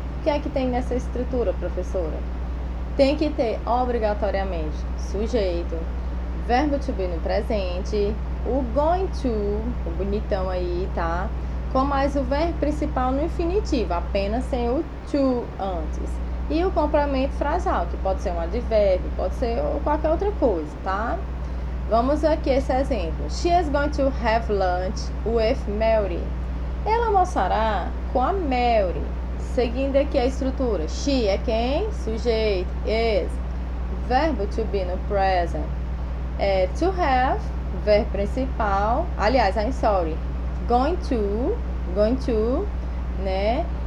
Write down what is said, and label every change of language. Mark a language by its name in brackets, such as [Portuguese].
[Portuguese] O que é que tem nessa estrutura, professora? Tem que ter obrigatoriamente sujeito, verbo to be no presente, o going to, o bonitão aí, tá? Com mais o verbo principal no infinitivo, apenas sem o to antes. E o complemento frasal, que pode ser um advérbio, pode ser qualquer outra coisa, tá? Vamos aqui esse exemplo. [English] She is going to have lunch with Mary. [Portuguese] Ela almoçará com a Mary. Seguindo aqui a estrutura. She é quem? Sujeito. Is. verbo to be no present. To have, verbo principal. Aliás, [English] I'm sorry. [Portuguese] Going to, né?